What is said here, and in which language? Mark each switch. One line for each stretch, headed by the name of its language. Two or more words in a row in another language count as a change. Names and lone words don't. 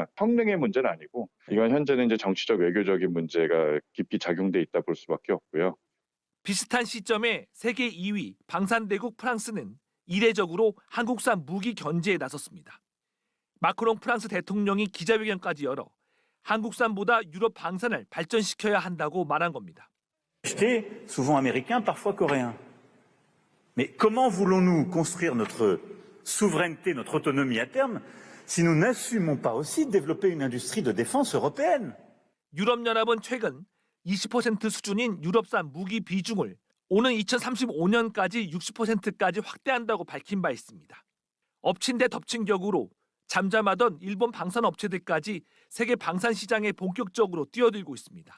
Korean: 성능의 문제는 아니고 이건 현재는 이제 정치적 외교적인 문제가 깊이 작용돼 있다 볼 수밖에 없고요. 비슷한 시점에 세계 2위 방산대국 프랑스는 이례적으로 한국산 무기 견제에 나섰습니다. 마크롱 프랑스 대통령이 기자회견까지 열어 한국산보다 유럽 방산을 발전시켜야 한다고 말한 겁니다.
French: Acheter souvent américain, parfois coréen. Mais comment voulons-nous construire notre souveraineté, notre autonomie à terme, si nous n'assumons pas aussi de développer une industrie de défense européenne?
Korean: 유럽연합은 최근 20% 수준인 유럽산 무기 비중을 오는 2035년까지 60%까지 확대한다고 밝힌 바 있습니다. 엎친 데 덮친 격으로 잠잠하던 일본 방산업체들까지 세계 방산 시장에 본격적으로 뛰어들고 있습니다.